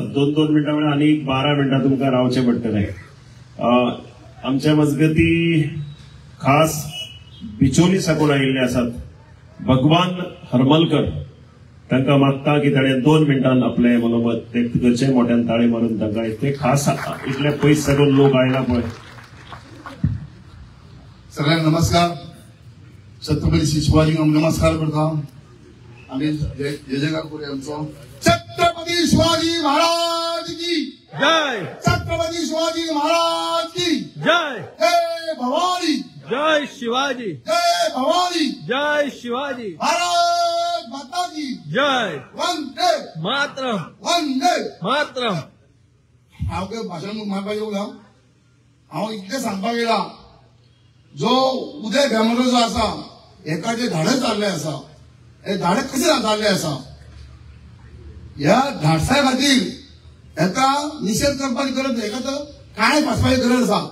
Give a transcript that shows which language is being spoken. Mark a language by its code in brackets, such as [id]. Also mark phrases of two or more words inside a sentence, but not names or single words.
[kok] 2-2 मिनटां म्हळ्यार आनीक 12 मिनटां तुमकां रावचें पडटलें. आमच्या मजगती खास बिचोली साकून आयिल्ले आसात भगवान हरमलकर. तांकां मागता की ताणें 2 मिनटान आपले मनोमत ते करचे मोठ्यान ताळे मारून तांकां इतले खास इतले पयस साकून लोक आयला पळय. [mr] सगळ्यांना नमस्कार. [kok] छत्रपती शिवाजीक नमस्कार करता आनी जय जयकार करूया आमचो. [hi] छत्रपती शिवाजी महाराज की जय. छत्रपती शिवाजी महाराज की जय. जय भवानी. जय शिवाजी. जय भवानी. जय शिवाजी. भारत माता की जय. वंदे मातरम. वंदे मातरम. [kok] हांव काय भाशण मारपाक येवना. हांव इतलें सांगपाक येयला जो उदय भेंब्रो जो आसा हेका जे धाडस जाल्लें आसा हे धाडस कशें जाल्लें आसा ह्या धाडसा खातीर हेका निशेध करपाची गरज हेका तर काळे फासपाची गरज आसा.